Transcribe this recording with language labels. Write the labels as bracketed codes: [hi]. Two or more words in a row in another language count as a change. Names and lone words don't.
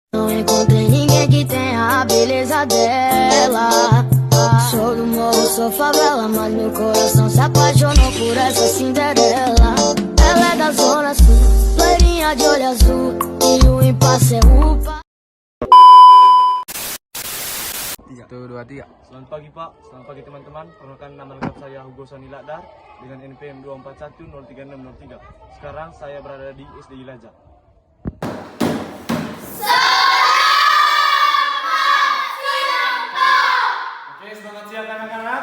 [pt] Não encontrei ninguém que tenha a beleza dela. Sou do morro, sou favela, mas meu coração se apaixonou por essa Cinderela. Ela é da zona sul, loirinha de olho azul, e o impasse é upa. 1, 2, 3. [id] Selamat pagi Pak, selamat pagi teman-teman. Perkenalkan nama lengkap saya Hugo Sani Lakdar dengan NPM 24103603. Sekarang saya berada di SD Ilaja. Oke, semangat siang anak-anak.